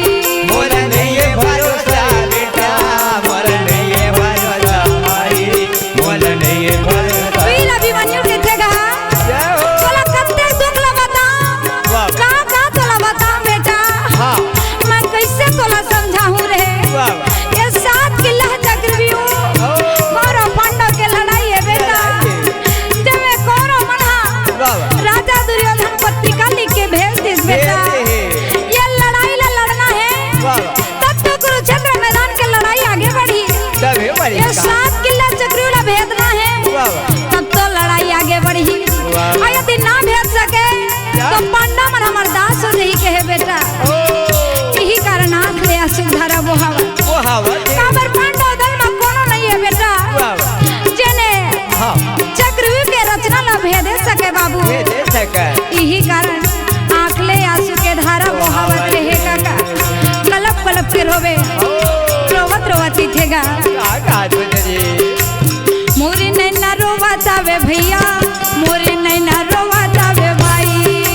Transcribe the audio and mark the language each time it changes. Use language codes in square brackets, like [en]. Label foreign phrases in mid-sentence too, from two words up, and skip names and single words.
[hne] मोला नहीं भरोसा बेटा मोला नहीं भरोसा भाई मोला नहीं भरोसा वीर अभिमन्यु देखेगा तोला कत्ते दुख ला बता का तोला बता बेटा मैं कैसे तोला समझाऊं रे ये 7 किला चक्रव्यूह कौरव पांडव के लड़ाई है बेटा जब मैं कौरव मना राजा दुर्योधन पत्रिका लिख के भेज दिस बेटा ये लड़ाई ला लड़ना है तब तो कुरुक्षेत्र मैदान के लड़ाई आगे बढ़ी ये 7 किला चक्रव्यूह ला भेजना है तब तो लड़ाई आगे बढ़ी और यदि ना भेज सके तो पांडव मन हमर दास हो रही के है बेटा यही कारण आंख ले आंसू धारा बोहावत काबर पांडव दल में कोनो नहीं है बेटा जेने चक्रव्यूह के रचना ला भेदे सके बाबू यही कारण आंख ले आंसू के धारा बोहावत रहे काका कलप कलप के रोवे रोवत रोवती थेगा मोरे नैना रोवातावे भैया मोरे नैना रोवातावे भाई